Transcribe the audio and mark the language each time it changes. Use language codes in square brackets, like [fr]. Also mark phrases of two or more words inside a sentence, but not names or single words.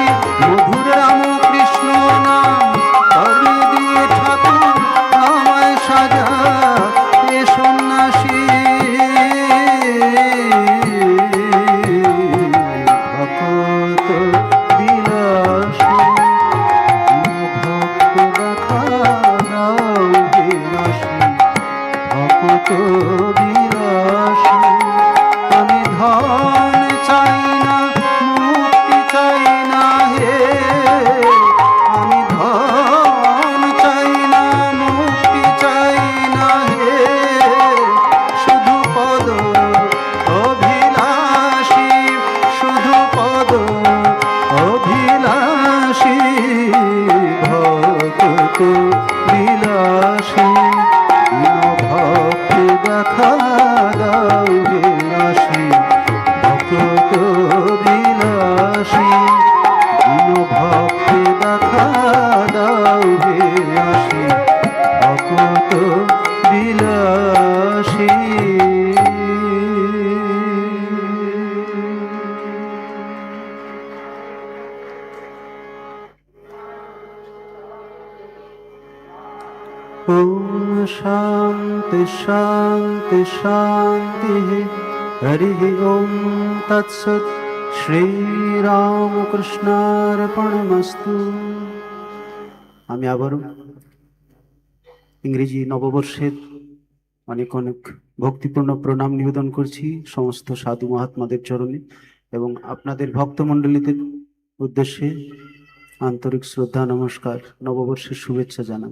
[bn] মধুর রামকৃষ্ণ নাম কর্ণে দিয়ে ঠাকুর আমায় সাজাতে সন্ন্যাসী। ভকত বিলাসী ভক্ত দেখা দাও বিলাসী ভকত বিলাসী। আমি ধন চাই না মুক্তি চাই না হে। আমি ধন চাই না মুক্তি চাই না হে। শুধু পদ অভিলাষী শুধু পদ অভিলাষী ভকত বিলাসী। ভক্তি দেখা দাও বিলাসী ভকত বিলাসী। ভক্তি দেখা দাও বিলাসী ভকত বিলাসী। [sa] ओम शांति शांति शांति। हरि ओम तत्सत। श्री রামকৃষ্ণার্পণমস্তু। [bn] আমি আবারও ইংরেজি নববর্ষের অনেক অনেক ভক্তিপূর্ণ প্রণাম নিবেদন করছি সমস্ত সাধু মহাত্মাদের চরণে এবং আপনাদের ভক্তমণ্ডলীদের উদ্দেশ্যে আন্তরিক শ্রদ্ধা নমস্কার নববর্ষের শুভেচ্ছা জানাই।